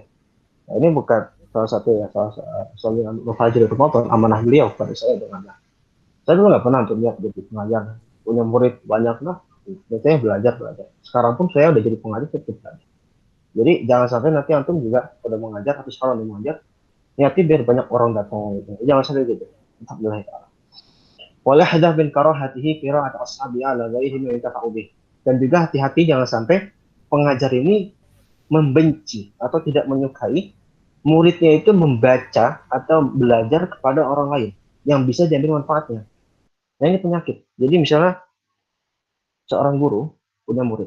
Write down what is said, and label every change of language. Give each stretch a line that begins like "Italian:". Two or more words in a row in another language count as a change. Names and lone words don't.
Indonesian: Nah, ini bukan salah satu ya soalnya Fajri Ramadan amanah beliau pada saya dengan saya dulu nggak pernah untuk lihat jadi pengajar punya murid banyak lah. Biasanya belajar. Sekarang pun saya udah jadi pengajar tetap belajar. Jadi jangan sampai nanti antum juga udah mengajar atau sekarang udah mengajar niatnya biar banyak orang datang gitu. Jangan sampai gitu.
Arabic: الحمد لله تعالى. ولا حده بكراهته قراءة أصحابه على غيرهم ينتفع به.
Indonesian: Dan juga hati-hati jangan sampai pengajar ini membenci atau tidak menyukai muridnya itu membaca atau belajar kepada orang lain yang bisa diambil manfaatnya. Nah ini penyakit. Jadi misalnya seorang guru punya murid.